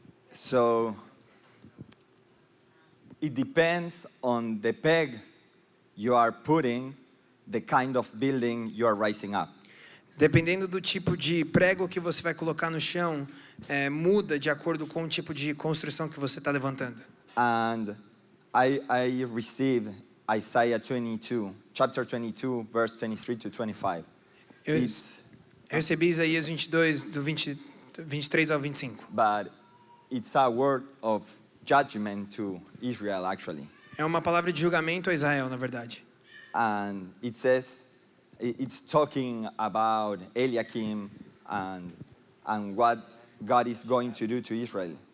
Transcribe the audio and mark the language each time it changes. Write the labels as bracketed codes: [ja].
[en] So it depends on the peg you are putting, the kind of building you are raising up. [pt] dependendo do tipo de prego que você vai colocar no chão, muda de acordo com o tipo de construção que você está levantando. [en] And I received Isaiah 22, chapter 22, verse 23 to 25. [pt] Eu [en] It's, [pt] recebi Isaías 22, do 23 ao 25. [en] but it's a word of judgment to Israel, actually. [pt] É uma palavra de julgamento a Israel, na verdade. [en] And it says, it's talking about Eliakim and what God is going to do to Israel.